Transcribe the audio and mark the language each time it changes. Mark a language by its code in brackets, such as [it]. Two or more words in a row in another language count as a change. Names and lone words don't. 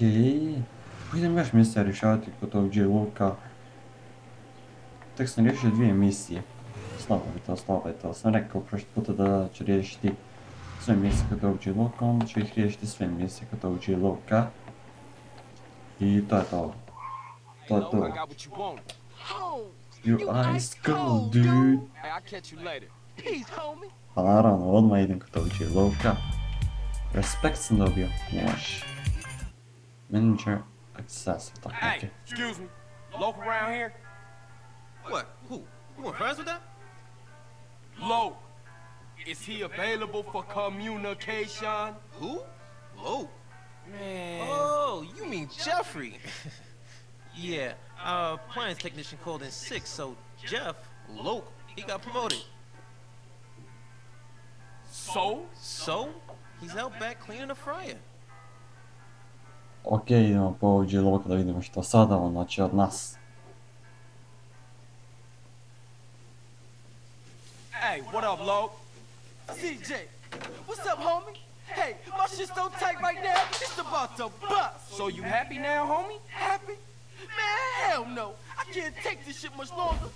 [hr] Idem još misija rješavati kod tog J-Looka. Tek sam riješio 2 misije. Slabo je to. Sam rekao prošli puta da ću riješiti sve misije kod tog J-Looka, onda ću ih riješiti sve misije kod tog J-Looka. I to je to. [en] Your eyes go, dude. [hr] Pa naravno, odmah idem kod tog J-Looka. Respekt sam dobio. Može. [en] Manager access. Hey, excuse me. Loke around here? What? Who? You want friends with that? Loke. Is he available for communication? Who? Loke. Man. Oh, you mean Jeffrey. Yeah, our appliance technician called in sick, so Jeff, Loke, he got promoted. So? So? He's out back cleaning the fryer. [hr] Ok, idemo po OG Loco da vidimo što sada on hoće od nas. [en] Hey, what up, Lo? CJ, what's up, homie? Hey, my shit's so tight right now, it's about to bust. So you happy now, homie? Happy? Man, hell no. I can't take this shit much longer.